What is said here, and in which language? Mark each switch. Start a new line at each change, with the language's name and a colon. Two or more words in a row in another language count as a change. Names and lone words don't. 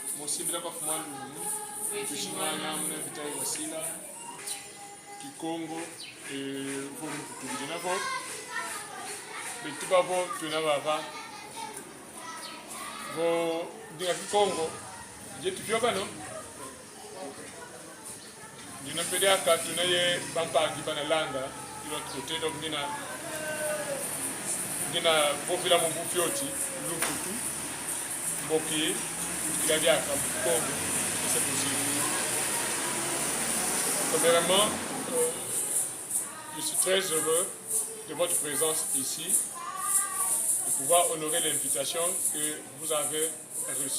Kongo: osimbila kwa fumandu tushimana muna vitai wasila kikongo volu kutubili navo bituba vo tuna baba vo dinga kikongo je tuvyoka no dina pediaka tuna ye bampangi bana langa ilo
French: côté donc
Kongo: dina vovila mu bufioti lukutu mboki
French: il a dit à Congo, c'est possible. Premièrement, je suis très heureux de votre présence ici, de pouvoir honorer l'invitation que vous avez reçue.